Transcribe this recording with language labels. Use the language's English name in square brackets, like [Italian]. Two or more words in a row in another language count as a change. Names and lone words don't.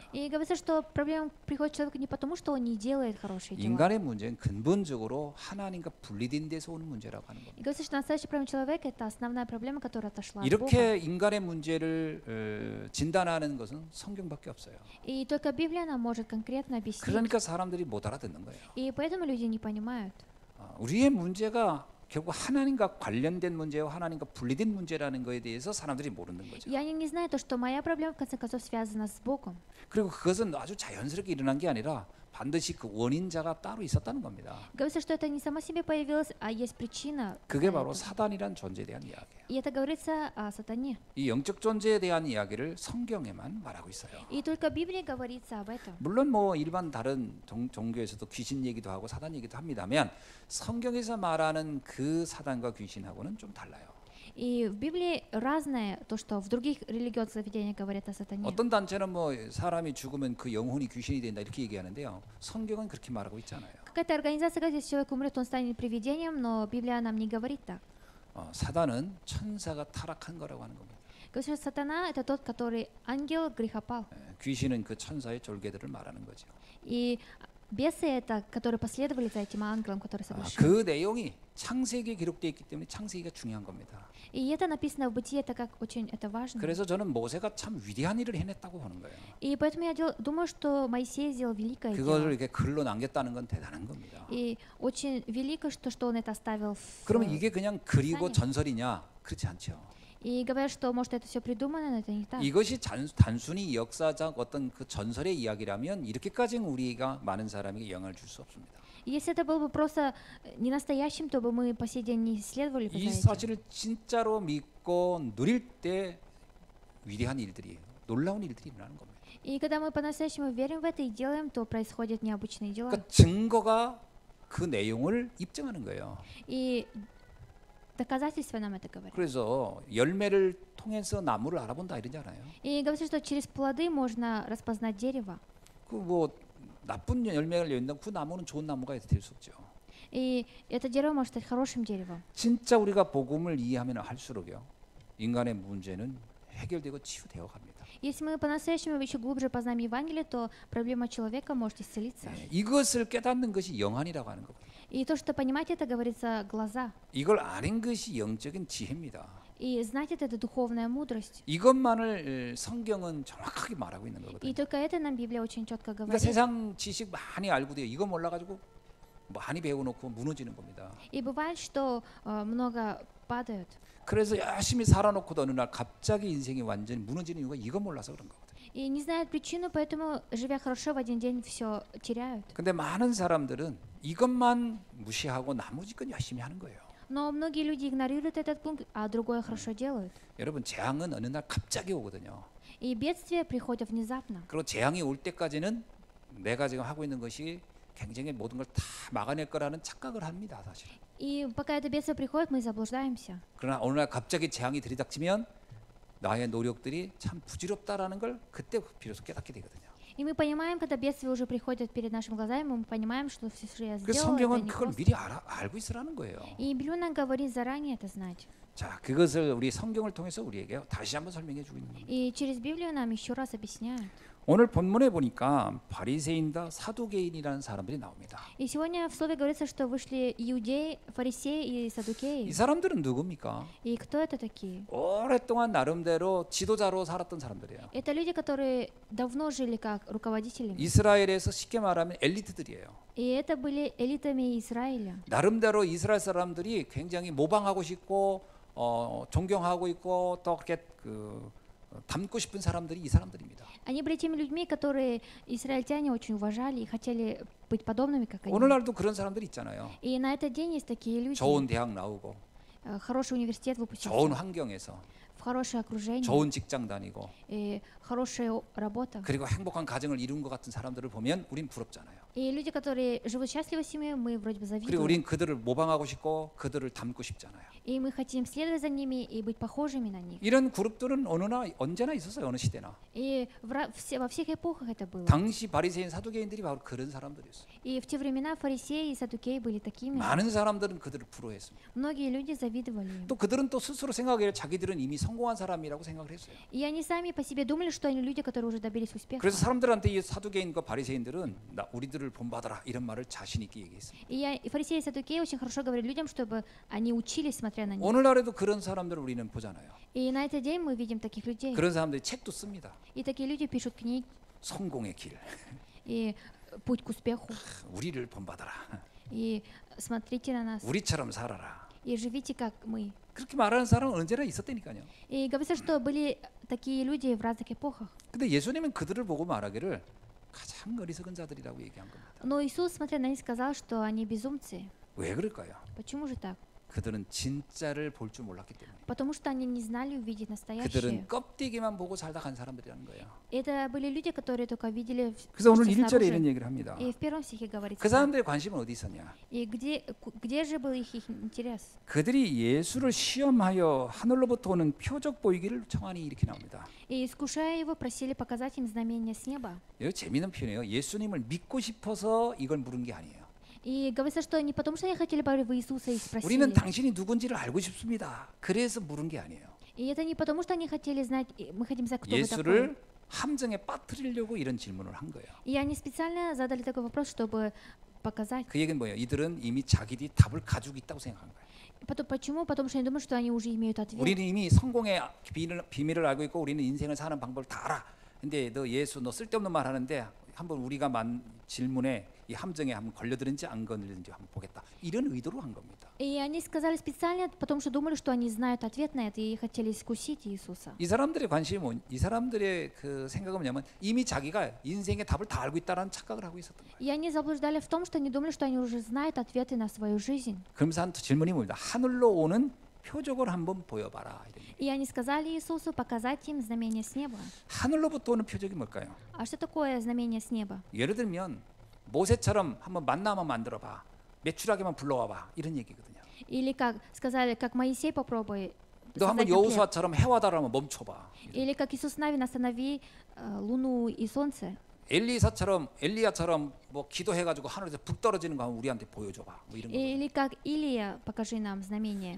[Russian] И говорится, что проблема приходит человеку не потому, что он не делает хорошие дела. [Korean] 인간의 문제는 근본적으로 하나님과 분리된 데서 오는 문제라고 하는 [Russian] И [Korean] 겁니다. [Russian] говорится, что настоящая проблема человека — это основная проблема, которая отошла от Бога. [Korean] 이렇게 인간의 문제를 진단하는 것은 성경밖에 없어요. [Russian] И только Библия нам может конкретно объяснить. [Korean] 그러니까 사람들이 못 알아듣는 거예요. [Russian] И поэтому люди не понимают. [Korean] 우리의 문제가 결국 하나님과 관련된 문제와 하나님과 분리된 문제라는 것에 대해서 사람들이 모르는 거죠. [Russian] И они не знают то, что моя проблема в конце концов связана с Богом. [Korean] 그리고 그것은 아주 자연스럽게 일어난 게 아니라 반드시 그 원인자가 따로 있었다는 겁니다. [Russian] Говорится, что это не само себе появилось, а есть причина. [Korean] 그게 바로 사단이란 존재에 대한 이야기예요. [Russian] И это говорится о сатане. [Korean] 이 영적 존재에 대한 이야기를 성경에만 말하고 있어요. [Russian] И только в Библии говорится об этом. [Korean] 물론 뭐 일반 다른 종교에서도 귀신 얘기도 하고 사단 얘기도 합니다만 성경에서 말하는 그 사단과 귀신하고는 좀 달라요. [Russian] И в Библии разное, то, что в других религиозных заведениях говорят о сатане. [Korean] 어떤 단체는 뭐 사람이 죽으면 그 영혼이 귀신이 된다 이렇게 얘기하는데요. 성경은 그렇게 말하고 있지 않아요. [Russian] Какая-то организация говорит, если человек умрет, он станет привидением, но Библия нам не говорит так. [Korean] 사단은 천사가 타락한 거라고 하는 겁니다. [Russian] Говорится, что сатана — это тот, который ангел грехопал. [Korean] 귀신은 그 천사의 졸개들을 말하는 거죠. [Russian] И бесы — это, которые последовали за этим ангелом, который согрешил. [Korean] 그 내용이 창세기에 기록되어 있기 때문에 창세기가 중요한 겁니다. [Russian] И это написано в Бытие, это как очень это важно. [Korean] 그래서 저는 모세가 참 위대한 일을 해냈다고 보는 거예요. [Russian] И поэтому я думаю, что Моисей сделал великое [Korean] 그것을 [Russian] дело. [Korean] 이렇게 글로 남겼다는 건 대단한 겁니다. [Russian] И очень велико, что он это оставил [Korean] 그러면 이게 그냥 글이고 [Russian] Писание. [Korean] 전설이냐? 그렇지 않죠. [Russian] И говорят, что может это все придумано, но это не так. [Korean] 이것이 단순히 역사적 어떤 그 전설의 이야기라면 이렇게까지는 우리가 많은 사람에게 영향을 줄 수 없습니다. [Russian] И если это было бы просто не настоящим, то бы мы по сей день не исследовали бы [Korean] 이 [Russian] за этим. [Korean] 사실을 진짜로 믿고 누릴 때 위대한 일들이 놀라운 일들이 일어나는 겁니다. [Russian] И когда мы по-настоящему верим в это и делаем, то происходят необычные дела. [Korean] 그러니까 증거가 그 내용을 입증하는 거예요. [Russian] И доказательства нам это говорят. [Korean] 그래서 열매를 통해서 나무를 알아본다 이러잖아요. [Russian] И говорится, что через плоды можно распознать дерево. [Korean] 그 뭐 나쁜 열매를 낸다고 그 나무는 좋은 나무가 될 수 없죠. [Russian] И это дерево может стать хорошим деревом. [Korean] 진짜 우리가 복음을 이해하면 할수록요 인간의 문제는 해결되고 치유되어 갑니다. [Russian] Если мы по-настоящему еще глубже познаем Евангелие, то проблема человека может исцелиться. [Korean] 이것을 깨닫는 것이 영안이라고 하는 겁니다. [Russian] И то, что понимать это, говорится, глаза. [Korean] 이걸 아는 것이 영적인 지혜입니다. [Russian] И знать это духовная мудрость. [Korean] 이것만을 성경은 정확하게 말하고 있는 [Russian] И [Korean] 거거든요. [Russian] только это нам Библия очень четко [Korean] 그러니까 [Russian] говорит. [Korean] 세상 지식 많이 알고 돼요. 이거 몰라가지고 많이 배워놓고 무너지는 겁니다. [Russian] И бывает, что много падают. [Korean] 그래서 열심히 살아놓고도 어느 날 갑자기 인생이 완전히 무너지는 이유가 이거 몰라서 그런 거거든요. [Russian] И не знают причину, поэтому, живя хорошо, в один день все теряют. [Korean] 근데 많은 사람들은 이것만 무시하고 나머지 건 열심히 하는 거예요. [Russian] Но многие люди игнорируют этот пункт, а другое хорошо делают. [Korean] 여러분 재앙은 어느 날 갑자기 오거든요. [Russian] И бедствия приходят внезапно. [Korean] 그리고 재앙이 올 때까지는 내가 지금 하고 있는 것이 굉장히 모든 걸 다 막아낼 거라는 착각을 합니다, 사실. [Russian] И пока это бедствие приходит, мы заблуждаемся. [Korean] 그러나 어느 날 갑자기 재앙이 들이닥치면 나의 노력들이 참 부질없다라는 걸 그때 비로소 깨닫게 되거든요. [Russian] И мы понимаем, когда бедствия уже приходят перед нашими глазами, мы понимаем, что все, что я [Korean] 그래서 [Russian] сделала, это [Korean] 성경은 [Russian] не [Korean] 그걸 [Russian] просто. [Korean] 미리 알고 있으라는 거예요. [Russian] И Библия нам говорит заранее это знать. [Korean] 자, 그것을 우리 성경을 통해서 우리에게 다시 한번 설명해 주고 있는 겁니다. [Russian] И через Библию нам еще раз объясняют. [Korean] 오늘 본문에 보니까 바리새인과 사두개인이라는 사람들이 나옵니다. [Russian] И сегодня в слове говорится, что вышли иудеи, фарисеи и [Korean] 이 [Russian] саддукеи. [Korean] 사람들은 누굽니까? [Russian] И кто это такие? [Korean] 오랫동안 나름대로 지도자로 살았던 사람들이에요. [Russian] Это люди, которые давно жили как руководители. [Korean] 이스라엘에서 쉽게 말하면 엘리트들이에요. [Russian] И это были элитами Израиля. [Korean] 나름대로 이스라엘 사람들이 굉장히 모방하고 싶고 존경하고 있고 또 그렇게 닮고 싶은 사람들이 이 사람들입니다. [Russian] Они были теми людьми, которые израильтяне очень уважали и хотели быть подобными, как они. [Korean] 오늘날도 그런 사람들이 있잖아요. [Russian] И на этот день есть такие люди. [Korean] 좋은 대학 나오고 [Russian] Хороший университет выпустился, [Korean] 좋은 환경에서 [Russian] в хорошее окружение, [Korean] 좋은 직장 다니고 [Russian] и хорошая работа. [Korean] 그리고 행복한 가정을 이룬 것 같은 사람들을 보면 우린 부럽잖아요. [Russian] И люди, которые живут счастливо в семье, мы вроде бы [Korean] 그리고 [Russian] завидуем. [Korean] 우린 그들을 모방하고 싶고 그들을 닮고 싶잖아요. [Russian] И мы хотим следовать за ними и быть похожими на них. [Korean] 이런 그룹들은 언제나 있었어요. 어느 시대나. [Russian] И во всех эпохах это было. [Korean] 당시 바리새인 사두개인들이 바로 그런 사람들이었어요. [Russian] И в те времена фарисеи и саддукеи были такими. [Korean] 많은 사람들은 그들을 부러워했습니다. [Russian] Многие люди завидовали им. [Korean] 또 그들은 또 스스로 생각해요. 자기들은 이미 성공한 사람이라고 생각을 했어요. [Russian] И они сами по себе думали, что они люди, которые уже добились успеха. [Korean] 그래서 사람들한테 이 사두개인과 바리새인들은 우리들을 본받아라 이런 말을 자신 있게 얘기했습니다. [Russian] И фарисеи и саддукеи очень хорошо говорили людям, чтобы они учились, смотря на них. [Korean] 오늘날에도 그런 사람들을 우리는 보잖아요. [Russian] И на этот день мы видим таких людей. [Korean] 그런 사람들이 책도 씁니다. [Russian] И такие люди пишут книги [Korean] 성공의 길. [Russian] и путь к успеху. [Korean] 우리를 본받아라. [Russian] И смотрите на нас. [Korean] 우리처럼 살아라. [Russian] И живите как мы. [Korean] 그렇게 말하는 사람은 언제나 있었다니까요. [Russian] И говорится, что были такие люди в разных эпохах. [Korean] 근데 예수님은 그들을 보고 말하기를 가장 어리석은 자들이라고 얘기한 겁니다. [Russian] Но Иисус, смотря на них, сказал, что они безумцы. [Korean] 왜 그럴까요? [Russian] Почему же так? [Korean] 그들은 진짜를 볼 줄 몰랐기 때문에. [Russian] Потому что они не знали увидеть настоящее. [Korean] 그들은 껍데기만 보고 살다 간 사람들이라는 거예요. [Russian] Это были люди, которые только видели [Korean] 그래서 오늘 [Russian] снаружи. [Korean] 1절에 이런 얘기를 합니다. [Russian] И в первом стихе говорится. [Korean] 그 사람들의 관심은 어디 있었냐? [Russian] И где же был их интерес? [Korean] 그들이 예수를 시험하여 하늘로부터 오는 표적 보이기를 청하니 이렇게 나옵니다. [Russian] И искушая его, просили показать им знамения с неба. [Korean] 이거 재미있는 표현이에요. 예수님을 믿고 싶어서 이걸 물은 게 아니에요. [Russian] И говорится, что не потому, что они хотели поверить в Иисуса и спросили. [Korean] 우리는 당신이 누군지를 알고 싶습니다. 그래서 물은 게 아니에요. [Russian] И это не потому, что они хотели знать, мы хотим знать, кто вы такой. [Korean] 예수를 함정에 빠뜨리려고 이런 질문을 한 거예요. [Russian] И они специально задали такой вопрос, чтобы показать. [Korean] 그 얘기는 뭐예요? 이들은 이미 자기들이 답을 가지고 있다고 생각한 거예요. [Russian] Почему? Потому что они думают, что они уже имеют ответ. [Korean] 우리는 이미 성공의 비밀을 알고 있고 우리는 인생을 사는 방법을 다 알아. 근데 너 예수 너 쓸데없는 말 하는데 한번 우리가 질문에 이 함정에 한번 걸려들은지 안 걸려든지 한번 보겠다. 이런 의도로 한 겁니다. [Russian] И они сказали специально, потому что думали, что они знают ответ на это и хотели искусить Иисуса. [Korean] 이 사람들의 관심은 이 사람들의 그 생각은 뭐냐면 이미 자기가 인생의 답을 다 알고 있다라는 착각을 하고 있었던 거예요. [Russian] И они заблуждали в том, что они думали, что они уже знают ответы на свою жизнь. [Korean] 그러면서 한 질문이 뭡니다. 하늘로 오는 표적을 한번 보여봐라. 이런 얘기. [Russian] И они сказали Иисусу показать им знамение с неба. [Korean] 하늘로부터 오는 표적이 뭘까요? [Russian] А что такое знамение с неба? [Korean] 예를 들면 모세처럼 한번 만나 한번 만들어봐. 매출하게만 불러와봐. 이런 얘기거든요. [Russian] Или как сказали, как Моисей попробуй [Korean] 너 한번 [Russian] создать на хлеб. [Korean] 여호수아처럼 해와 달하면 멈춰봐. [Russian] Или как Иисус Навин, останови луну и солнце. [Korean] 엘리야처럼 뭐 기도해가지고 하늘에서 북 떨어지는 거 한번 우리한테 보여줘봐. 뭐 이런 거. [Russian] Или как Илия, покажи нам знамение.